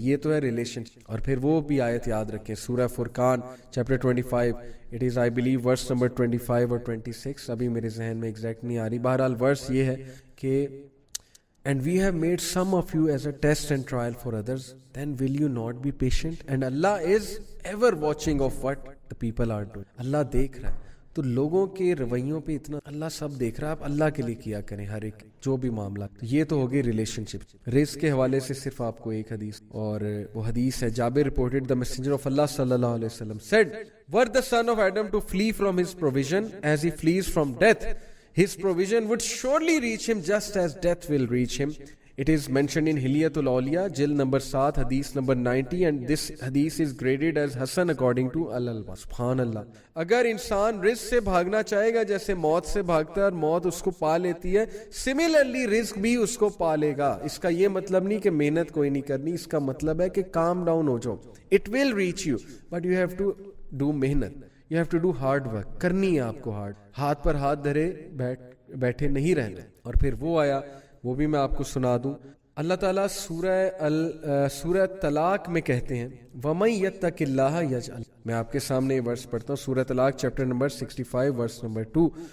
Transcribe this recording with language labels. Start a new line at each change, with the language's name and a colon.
Hindi: ये तो है रिलेशनशिप। और फिर वो भी आयत याद रखें, सूरह Furqan chapter 25,
English: it is I believe
Hindi: verse number 25 और 26, अभी मेरे जहन में एग्जैक्ट नहीं आ रही। बहरहाल वर्स ये है कि
English: And we have made some of you as a test and trial for others, then will you not be patient? And Allah is ever watching of what the people are doing.
Hindi: Allah देख रहा है, तो लोगों के रवैयों पे इतना अल्लाह सब देख रहा है। आप अल्लाह के लिए किया करें हर एक जो भी मामला। तो ये तो हो गई रिलेशनशिप। रिस्क के हवाले से सिर्फ आपको एक हदीस, और वो हदीस है
English: Jabir reported the messenger of Allah सल्लल्लाहु अलैहि वसल्लम said, were the son of Adam to flee from his provision as he flees from death, his provision would surely reach him just as death will reach him. It is mentioned in Hilyatul Awliya, Jild number 7, hadith number 90, and this hadith is graded as Hasan according to Al-Albani.
Arabic: Subhanallah.
Hindi: अगर इंसान risk से भागना चाहेगा जैसे मौत से भागता है और मौत उसको पा लेती है, सिमिलरली रिस्क भी उसको पा लेगा। इसका ये मतलब नहीं कि मेहनत कोई नहीं करनी, इसका मतलब है कि काम डाउन हो जाओ।
English: It will reach you, but you have to do मेहनत। You have to do hard work,
Hindi: करनी है आपको हार्ड, हाथ पर हाथ धरे बैठे नहीं रहना। और फिर वो आया, वो भी मैं आपको सुना दूं। अल्लाह ताला सूरह तलाक में कहते हैं,
Arabic: वमन यत्तकिल्लाह यजअल।
Hindi: मैं आपके सामने ये वर्स पढ़ता हूँ, सूरह तलाक चैप्टर नंबर 65 वर्स नंबर 2।